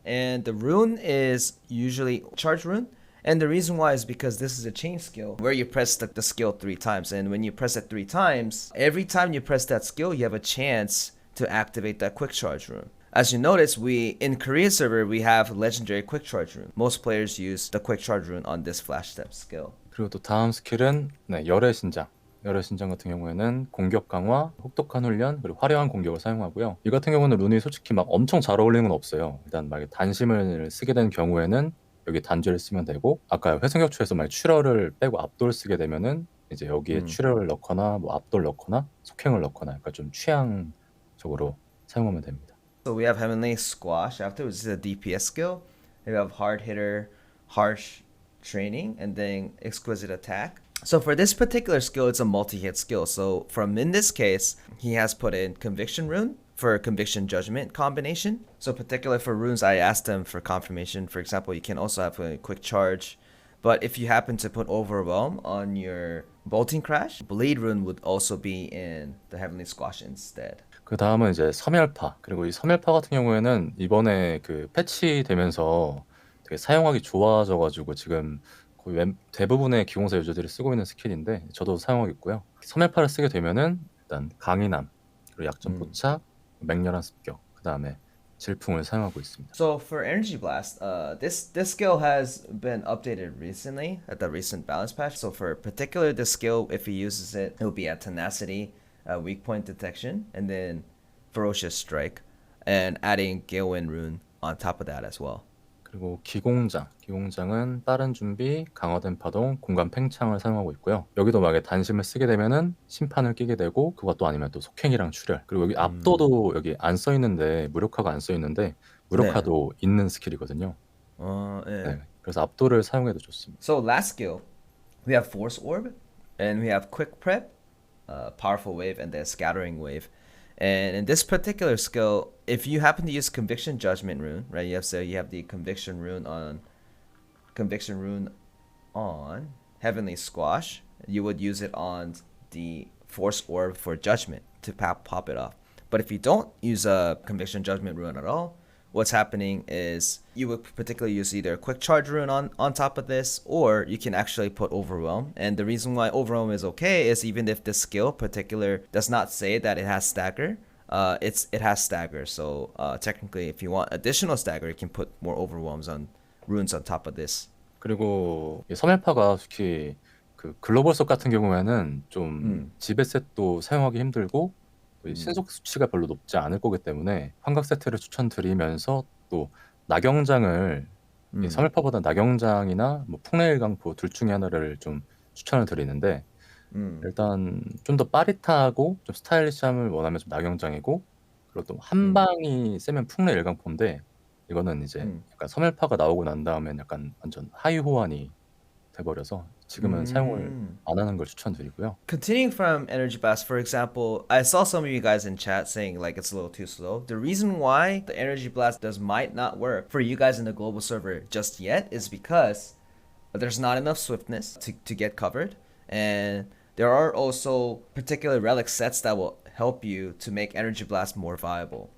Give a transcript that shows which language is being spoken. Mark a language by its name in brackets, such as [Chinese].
[English] And the rune is usually Charge Rune. And the reason why is because this is a chain skill where you press the skill 3 times. And when you press it 3 times, every time you press that skill, you have a chance to activate that Quick Charge Rune. As you notice, in Korean server, we have Legendary Quick Charge Rune. Most players use the Quick Charge Rune on this Flash Step skill. [Korean] 그리고 또 다음 스킬은 열의 신장. 열의 신장 같은 경우에는 공격 강화, 혹독한 훈련, 그리고 화려한 공격을 사용하고요. 이 같은 경우는 룬이 솔직히 막 엄청 잘 어울리는 건 없어요. 일단 만약에 단심을 쓰게 되는 경우에는 여기 단죄를 쓰면 되고, 아까 회성격추에서 만약 출혈을 빼고 압도를 쓰게 되면은 이제 여기에 출혈을 넣거나 뭐 압도를 넣거나 속행을 넣거나 약간 좀 취향적으로 사용하면 됩니다. [English] So we have Heavenly Squash after, which is a DPS skill. We have Hard Hitter, Harsh Training, and then Exquisite Attack. So for this particular skill, it's a multi-hit skill. So in this case, he has put in Conviction Rune for Conviction Judgment combination. So particular for runes, I asked him for confirmation. For example, you can also have a Quick Charge. But if you happen to put Overwhelm on your Bolting Crash, Bleed Rune would also be in the Heavenly Squash instead. [Korean] 그 다음은 이제 섬멸파. 그리고 이 섬멸파 같은 경우에는 이번에 그 패치되면서 되게 사용하기 좋아져가지고 지금 거의 대부분의 기공사 유저들이 쓰고 있는 스킬인데 저도 사용하고 있고요. 섬멸파를 쓰게 되면은 일단 강인함, 그리고 약점 포착, 맹렬한 습격, 그 다음에 질풍을 사용하고 있습니다. [English] So for Energy Blast, this skill has been updated recently at the recent balance patch. So for particular this skill, if he uses it, it will be at Tenacity, Weak Point Detection, and then Ferocious Strike, and adding Galewind Rune on top of that as well. [Korean] 그리고 기공장은 빠른 준비, 강화된 파동, 공간 팽창을 사용하고 있고요. 여기도 만약에 단심을 쓰게 되면은 심판을 끼게 되고 그것도 아니면 또 속행이랑 출혈. 그리고 여기 압도도 여기 안 써 있는데 무력화가 안 써 있는데 무력화도 있는 스킬이거든요. 네, 그래서 압도를 사용해도 좋습니다. [English] So last skill, we have Force Orb, and we have Quick Prep, Powerful Wave, and then Scattering Wave. And in this particular skill, if you happen to use Conviction Judgment Rune, right? You have the Conviction Rune on Heavenly Squash. You would use it on the Force Orb for Judgment to pop it off. But if you don't use a Conviction Judgment Rune at all, what's happening is you would particularly use either a Quick Charge Rune on top of this, or you can actually put Overwhelm. And the reason why Overwhelm is okay is even if the skill particular does not say that it has stagger, it has stagger. So technically, if you want additional stagger, you can put more Overwhelms on runes on top of this. [Korean] 그리고 이 섬멸파가 특히 그 글로벌석 같은 경우에는 좀 지배셋도 사용하기 힘들고 신속 수치가 별로 높지 않을 거기 때문에 환각 세트를 추천드리면서 또 낙영장을 섬멸파보다 낙영장이나 뭐 풍레일 강포 둘 중에 하나를 좀 추천을 드리는데 일단 좀 더 빠릿하고 좀 스타일리시함을 원하면 좀 낙영장이고 그리고 또 한 음. 방이 세면 풍래 일광포인데 이거는 이제 음. 약간 섬멸파가 나오고 난 다음엔 약간 완전 하이 호환이 돼버려서 지금은 사용을 Mm. 안 하는 걸 추천드리고요. [English] Continuing from Energy Blast, for example, I saw some of you guys in chat saying like it's a little too slow. The reason why the Energy Blast might not work for you guys in the global server just yet is because there's not enough swiftness to get covered, and there are also particular relic sets that will help you to make Energy Blast more viable.